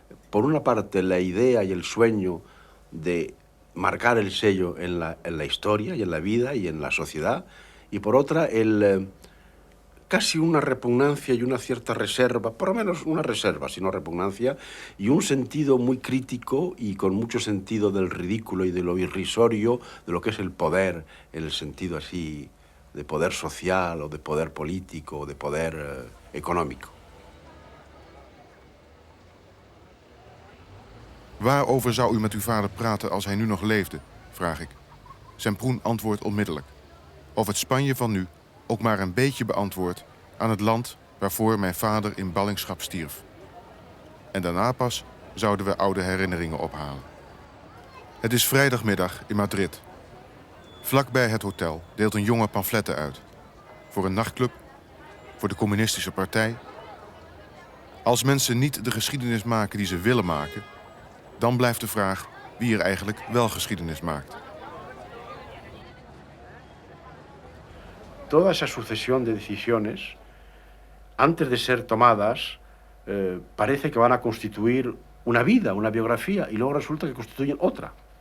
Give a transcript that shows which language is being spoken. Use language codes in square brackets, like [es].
[es] Por una parte, la idea y el sueño de marcar el sello en la historia y en la vida y en la sociedad, y por otra, casi una repugnancia y una cierta reserva, por lo menos una reserva, si no repugnancia, y un sentido muy crítico y con mucho sentido del ridículo y de lo irrisorio de lo que es el poder, en el sentido así de poder social o de poder político o de poder económico. [nl] Waarover zou u met uw vader praten als hij nu nog leefde, vraag ik. Semprún antwoordt onmiddellijk. Of het Spanje van nu ook maar een beetje beantwoordt aan het land waarvoor mijn vader in ballingschap stierf. En daarna pas zouden we oude herinneringen ophalen. Het is vrijdagmiddag in Madrid. Vlakbij het hotel deelt een jongen pamfletten uit. Voor een nachtclub, voor de communistische partij. Als mensen niet de geschiedenis maken die ze willen maken, dan blijft de vraag wie er eigenlijk wel geschiedenis maakt. [es] Toda esa sucesión de decisiones, antes de ser tomadas, parece que van a constituir una vida, una biografía, y luego resulta que constituyen otra.